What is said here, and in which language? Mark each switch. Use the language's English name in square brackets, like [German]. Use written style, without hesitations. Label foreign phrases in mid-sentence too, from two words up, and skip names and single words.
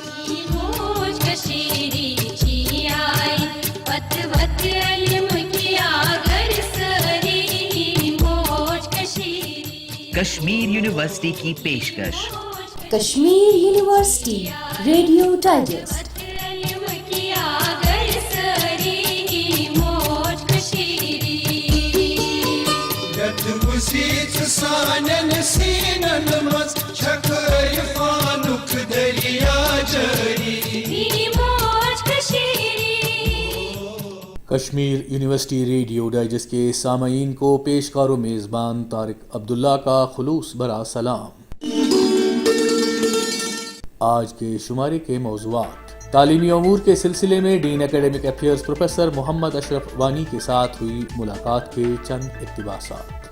[Kashmiri] موج کشمیری چی آئی وت وت علم کی آگر سری موج کشمیری [Urdu] کشمیر یونیورسٹی کی پیشکش کشمیر یونیورسٹی ریڈیو ڈائجسٹ [Kashmiri] علم کی آگر سری موج کشمیری یت مسیت سانن سینن مز چھکر فانک دریا جاری موج کشمیری [Urdu] کشمیر یونیورسٹی ریڈیو ڈائجسٹ کے سامعین کو پیشکار و میزبان طارق عبداللہ کا خلوص بھرا سلام۔ آج کے شمارے کے موضوعات: تعلیمی امور کے سلسلے میں [English] dean academic affairs [Urdu] پروفیسر محمد اشرف وانی کے ساتھ ہوئی ملاقات کے چند اقتباسات۔